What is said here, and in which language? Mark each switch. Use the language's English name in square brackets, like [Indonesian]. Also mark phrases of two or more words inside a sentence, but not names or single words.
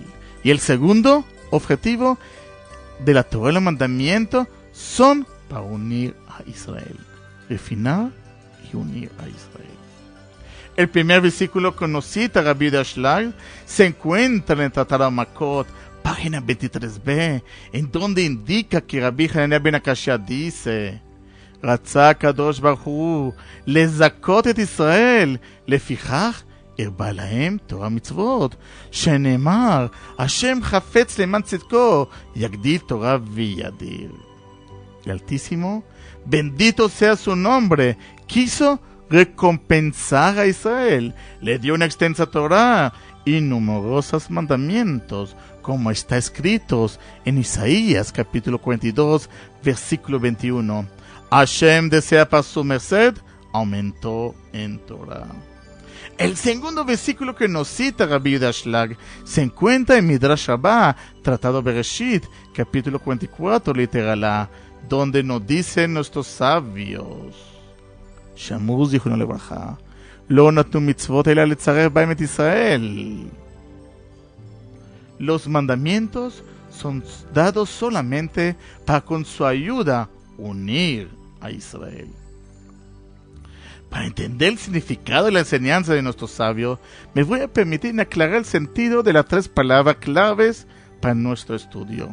[Spanish] Y el segundo objetivo de la Torah y los mandamientos son para unir a Israel. Refinar y unir a Israel. El primer versículo que nos cita Rabbi Yehuda Shlag se encuentra en el Tratado Makot, página 23b, en donde indica que Rabbi Hanania ben Akashia dice: [Hebrew] רצה הקדוש ברוך הוא לזכות את ישראל, לפיכך הרבה להם תורה מצוות, שנאמר, השם חפץ למען צדקו, יגדיל תורה וידיר. [Spanish] El Altísimo, bendito sea su nombre, quiso recompensar a Israel, le dio una extensa Torah y numerosos mandamientos, como está escritos en Isaías capítulo 42, versículo 21. Hashem desea para su merced, aumentó en Torah. El segundo versículo que nos cita Rabbi Yehuda Shlag se encuentra en Midrash Rabbah, Tratado Bereshit, capítulo 44, literal A, donde nos dicen nuestros sabios: [Hebrew] שמור זכרונו לברכה, לא נתנו מצוות אלא לצרף בהם את ישראל. [Spanish] Los mandamientos son dados solamente para con su ayuda unir a Israel. Para entender el significado de la enseñanza de nuestros sabios, me voy a permitir aclarar el sentido de las 3 palabras claves para nuestro estudio.